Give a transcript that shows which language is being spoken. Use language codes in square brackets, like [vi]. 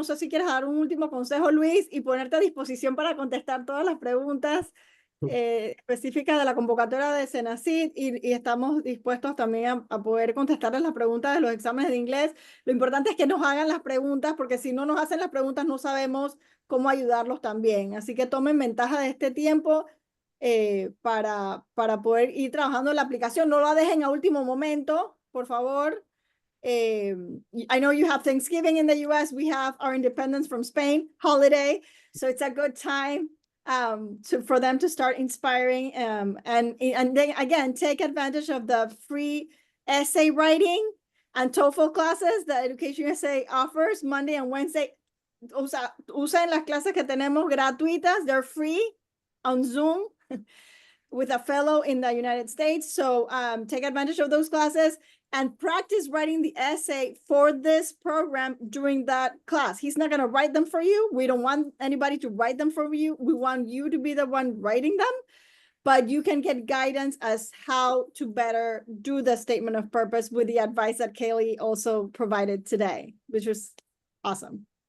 [es] No sé si quieres dar un último consejo, Luis, y ponerte a disposición para contestar todas las preguntas específicas de la convocatoria de Senacid y estamos dispuestos también a poder contestarles las preguntas de los exámenes de inglés. Lo importante es que nos hagan las preguntas, porque si no nos hacen las preguntas no sabemos cómo ayudarlos también. Así que tomen ventaja de este tiempo para poder ir trabajando en la aplicación. No la dejen a último momento, por favor. [en] I know you have Thanksgiving in the US. We have our independence from Spain holiday. So it's a good time for them to start inspiring. And then again, take advantage of the free essay writing and TOEFL classes that Education USA offers Monday and Wednesday. [es] Usen las clases que tenemos gratuitas. [en] They're free on Zoom with a fellow in the United States. So take advantage of those classes and practice writing the essay for this program during that class. He's not going to write them for you. We don't want anybody to write them for you. We want you to be the one writing them, but you can get guidance as how to better do the statement of purpose with the advice that Kaylee also provided today, which was awesome.